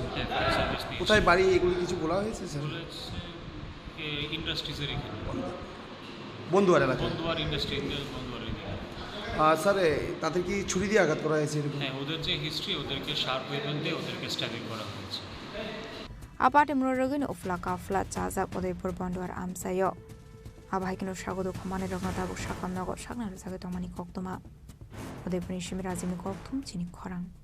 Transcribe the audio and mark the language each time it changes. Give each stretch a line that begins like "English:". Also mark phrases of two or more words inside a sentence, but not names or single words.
Bangla: হ্যাঁ
English: fire service
Bangla: নিয়ে কোথায় বাড়ি এগুলো কিছু বলা হয়েছে স্যার? ইন্ডাস্ট্রিজের এখানে বন্ধুয়ার এলাকা? বন্ধুয়ার ইন্ডাস্ট্রি বন্ধুয়ার এদিকে। স্যার তাদের কি ছুরি দিয়ে আঘাত করা হয়েছে এরকম? হ্যাঁ ওদের যে হিস্ট্রি ওদেরকে
English: sharp weapon
Bangla: দিয়ে ওদেরকে স্ট্যাবিং করা হয়েছে।
Kok Borok: aparte murogin ufla kafla chaza Udaipur Bonduar amsayo abhaikino sagodo khomane rogna tabu shakam nago shakna rusage tomani koktoma Udaipur shimi razimi koktum Chini Khorang